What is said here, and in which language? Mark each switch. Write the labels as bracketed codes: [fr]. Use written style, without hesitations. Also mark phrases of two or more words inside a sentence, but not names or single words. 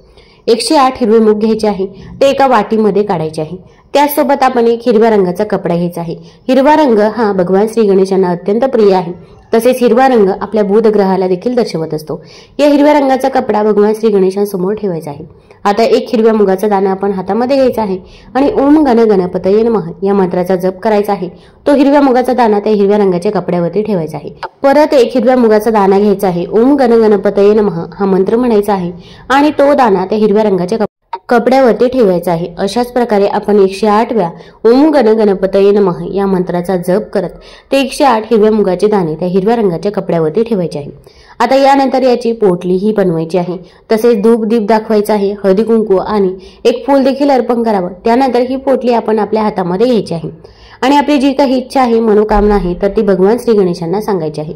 [mr] 108 हिरवे मूग घ्यायचे आहे, ते एका वाटीमध्ये काढायचे आहे। त्याचसोबत आपण एक हिरव्या रंगाचा कपडा घ्यायचा आहे। हिरवा रंग हा भगवान श्री गणेशांना अत्यंत प्रिय आहे। तसेच हिरवा रंग आपल्या बुध ग्रहाला देखील दर्शवत असतो। या हिरव्या रंगाचा कपडा भगवान श्री गणेशांसमोर ठेवायचा आहे। आता एक हिरव्या मुगाचा दाणा आपण हातामध्ये घ्यायचा आहे आणि [sa] ओम गण गणपतये नमः [mr] या मंत्राचा जप करायचा आहे। तो हिरव्या मुगाचा दाणा त्या हिरव्या रंगाच्या कपड्यावरती ठेवायचा आहे। परत एक हिरव्या मुगाचा दाणा घ्यायचा आहे, [sa] ओम गण गणपतये नमः [mr] हा मंत्र म्हणायचा आहे आणि तो दाणा त्या हिरव्या रंगाच्या कपड्यावरती ठेवायचा आहे। अशाच प्रकारे आपण 108 वेळा [sa] ओम गण गणपतये नमः [mr] या मंत्राचा जप करत ते 108 हिरव्या मुगाचे दाणे त्या हिरव्या रंगाच्या कपड्यावरती ठेवायचे आहे। आता यानंतर याची पोटली ही बनवायची आहे। तसेच धूप दीप दाखवायचा आहे, हळदी कुंकू आणि एक फूल देखील अर्पण करावं। त्यानंतर ही पोटली आपण आपल्या हातामध्ये घ्यायची आहे आणि आपली जी काही इच्छा आहे, मनोकामना आहे तर ती भगवान श्री गणेशांना सांगायची आहे।